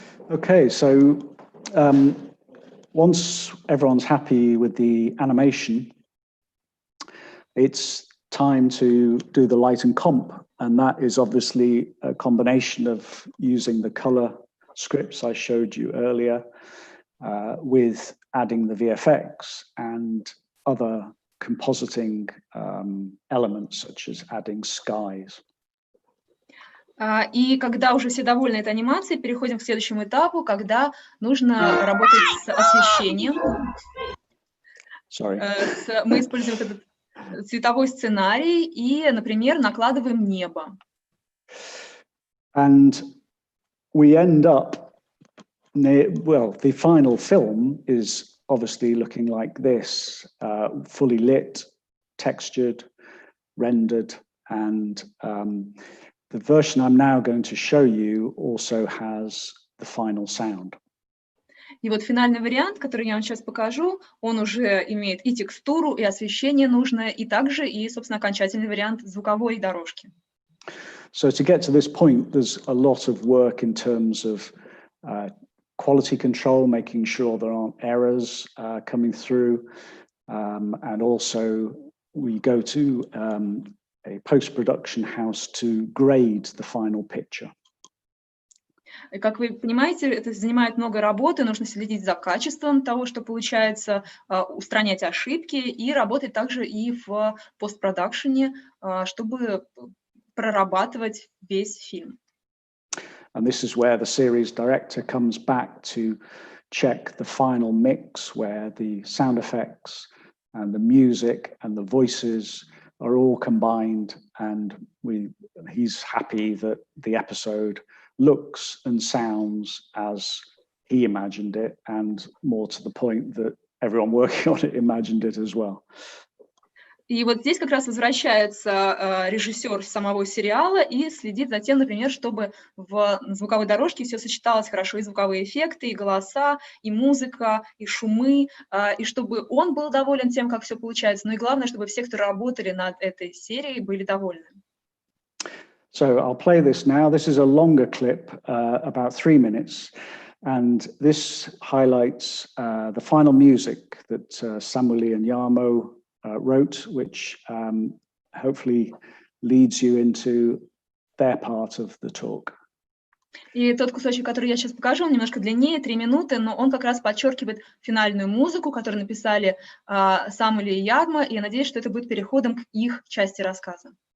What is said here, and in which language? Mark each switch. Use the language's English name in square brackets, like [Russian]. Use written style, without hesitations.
[English] Okay, so once everyone's happy with the animation, it's time to do the light and comp, and that is obviously a combination of using the color scripts I showed you earlier with adding the VFX and other compositing elements such as adding skies. [Russian] И когда уже все довольны этой анимацией, переходим к следующему этапу, когда нужно работать с освещением. Мы используем этот цветовой сценарий и, например, накладываем небо. [English] And we end up near, well, the final film is obviously looking like this, fully lit, textured, rendered, and the version I'm now going to show you also has the final sound. [Russian] И вот финальный вариант, который я вам сейчас покажу, он уже имеет и текстуру, и освещение нужное, и также и, собственно, окончательный вариант звуковой дорожки. [English] So to get to this point, there's a lot of work in terms of quality control, making sure there aren't errors coming through, and also we go to a post-production house to grade the final picture. [Russian] И, как вы понимаете, это занимает много работы, нужно следить за качеством того, что получается, устранять ошибки и работать также и в постпродакшене, чтобы прорабатывать весь фильм. [English] And this is where the series director comes back to check the final mix, where the sound effects and the music and the voices are all combined, and he's happy that the episode looks and sounds as he imagined it, and more to the point that everyone working on it imagined it as well. [Russian] И вот здесь как раз возвращается режиссер самого сериала и следит за тем, например, чтобы в звуковой дорожке все сочеталось хорошо, и звуковые эффекты, и голоса, и музыка, и шумы, и чтобы он был доволен тем, как все получается, но и главное, чтобы все, кто работали над этой серией, были довольны. [English] So I'll play this now. This is a longer clip, about 3 minutes, and this highlights the final music that Samuli and Jarmo wrote, which hopefully leads you into their part of the talk. [Russian] И тот кусочек, который я сейчас покажу, он немножко длиннее, 3 минуты, но он как раз подчеркивает финальную музыку, которую написали Самули и Яррмо, и я надеюсь, что это будет переходом к их части рассказа.